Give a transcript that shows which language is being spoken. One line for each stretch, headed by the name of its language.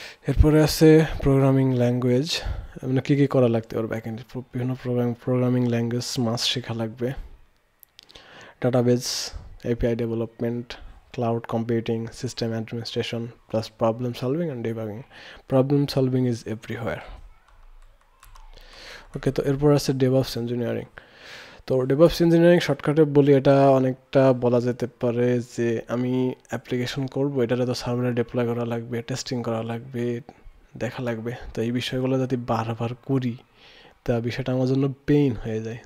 Bangla: এরপরে আছে programming language, মানে কী কী করা লাগতে পারে ব্যাকএন্ড, বিভিন্ন প্রোগ্রামিং ল্যাঙ্গুয়েজ মাস্ট শেখা লাগবে, database, API development,
English: cloud computing, system administration, plus problem solving and debugging. Problem solving is everywhere.
Bangla: ওকে, তো এরপর আছে ডেভঅপস ইঞ্জিনিয়ারিং। তো ডেভঅপস ইঞ্জিনিয়ারিং শর্টকাটে বলি, এটা অনেকটা বলা যেতে পারে যে আমি অ্যাপ্লিকেশন করব, এটাতে তো সার্ভারে ডিপ্লয় করা লাগবে, টেস্টিং করা লাগবে, দেখা লাগবে, তো এই বিষয়গুলো যদি বারবার করি তা বিষয়টা আমার জন্য পেইন হয়ে যায়।